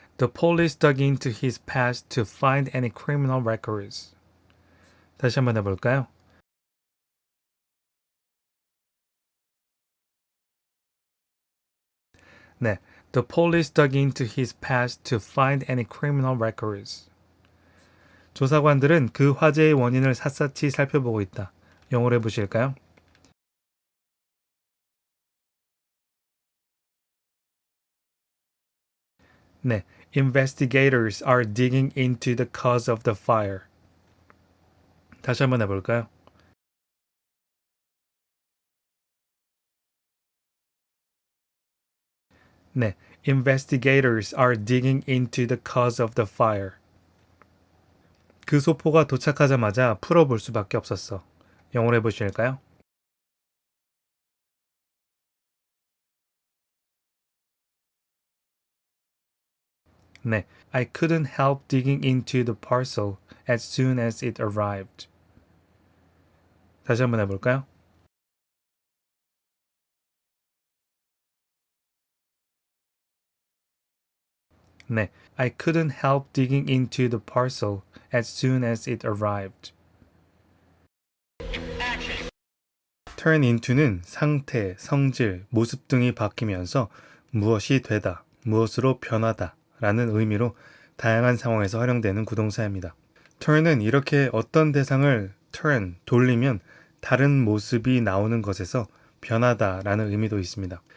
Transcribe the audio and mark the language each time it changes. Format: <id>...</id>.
<en>The police dug into his past to find any criminal records.</en> <ko>다시 한번 해볼까요? 네.</ko> <en>The police dug into his past to find any criminal records.</en> <ko>조사관들은 그 화재의 원인을 샅샅이 살펴보고 있다. 영어로 해보실까요? 네.</ko> <en>Investigators are digging into the cause of the fire.</en> <ko>다시 한번 해볼까요? 네.</ko> <en>Investigators are digging into the cause of the fire.</en> <ko>그 소포가 도착하자마자 풀어볼 수밖에 없었어. 영어로 해보실까요? 네.</ko> <en>I couldn't help digging into the parcel as soon as it arrived.</en> <ko>다시 한번 해볼까요? 네.</ko> <en>I couldn't help digging into the parcel as soon as it arrived.</en> <ko>turn into는 상태, 성질, 모습 등이 바뀌면서 무엇이 되다, 무엇으로 변하다 라는 의미로 다양한 상황에서 활용되는 구동사입니다. turn은 이렇게 어떤 대상을 turn, 돌리면 다른 모습이 나오는 것에서 변하다 라는 의미도 있습니다.</ko>